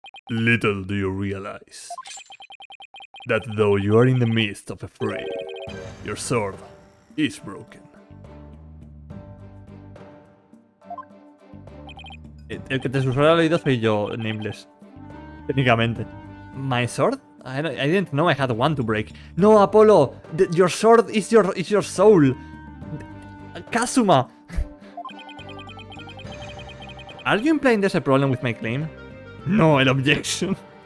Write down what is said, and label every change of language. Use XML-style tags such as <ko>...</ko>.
<en>Little do you realize that though you are in the midst of a fray, your sword is broken.</en> <es>El que te susurra al oído soy yo, Nameless. Técnicamente.</es> <en>My sword? I didn't know I had one to break. No, Apollo! Your sword is your soul! Kazuma! Are you implying there's a problem with my claim? No, an objection.</en>